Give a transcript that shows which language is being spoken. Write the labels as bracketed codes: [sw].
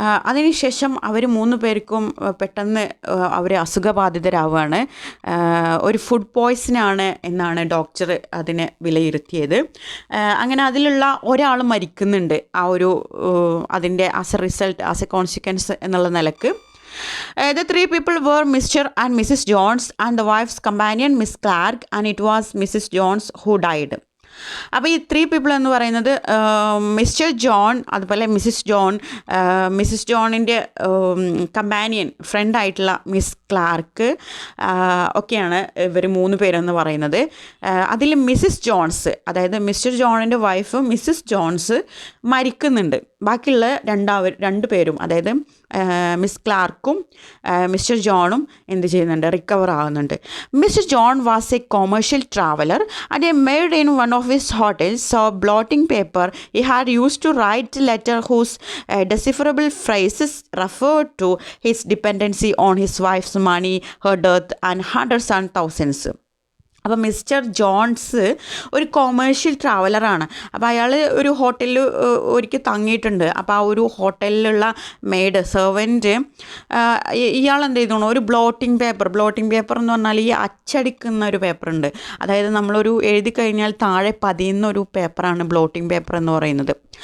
[ml] അതിനുശേഷം അവർ 3 പേർക്കും പെട്ടെന്ന് അവർ അസുഖബാധിതരാവുകയാണ്. ഒരു ഫുഡ് പോയ്സനാണ് എന്നാണ് ഡോക്ടർ അതിനെ വിലയിരുത്തിയത്. അങ്ങനെ അതിലുള്ള ഒരാൾ മരിക്കുന്നുണ്ട് അതിൻ്റെ [en] as a result, as a consequence [ml] എന്നുള്ള നിലക്ക്. [en] The 3 people were Mr. and Mrs. Jones and the wife's companion Miss Clark, and it was Mrs. Jones who died. [ml] അപ്പോൾ ഈ [en] 3 people [ml] എന്ന് പറയുന്നത് മിസ്റ്റർ ജോൺ, അതുപോലെ മിസ്സിസ് ജോണിൻ്റെ കമ്പാനിയൻ ഫ്രണ്ടായിട്ടുള്ള മിസ് ക്ലാർക്ക് ഒക്കെയാണ് ഇവർ 3 പേരെന്ന് പറയുന്നത്. അതിൽ മിസ്സിസ് ജോൺസ്, അതായത് മിസ്റ്റർ ജോണിൻ്റെ വൈഫ് മിസ്സിസ് ജോൺസ് മരിക്കുന്നുണ്ട്. ബാക്കിയുള്ള 2 പേരും, അതായത് മിസ് ക്ലാർക്കും മിസ്റ്റർ ജോണും എന്ത് ചെയ്യുന്നുണ്ട്, റിക്കവർ ആകുന്നുണ്ട്. [en] Mister John was a commercial traveller and a maid in one of his hotels saw blotting paper he had used to write letter whose decipherable phrases referred to his dependency on his wife's money, her death, and hundreds and thousands. [ml] അപ്പോൾ mister John's ഒരു commercial ട്രാവലറാണ്. അപ്പോൾ അയാൾ ഒരു ഹോട്ടലിൽ ഒരിക്കൽ തങ്ങിയിട്ടുണ്ട്. അപ്പോൾ ആ ഒരു ഹോട്ടലിലുള്ള മെയ്ഡ് സെർവൻറ്റ് ഇയാൾ എന്ത് ചെയ്തോണു, ഒരു ബ്ലോട്ടിംഗ് പേപ്പർ എന്ന് പറഞ്ഞാൽ ഈ അച്ചടിക്കുന്ന ഒരു പേപ്പറുണ്ട്, അതായത് നമ്മളൊരു എഴുതി കഴിഞ്ഞാൽ താഴെ പതിയുന്ന ഒരു പേപ്പറാണ് ബ്ലോട്ടിംഗ് പേപ്പർ എന്ന് പറയുന്നത്.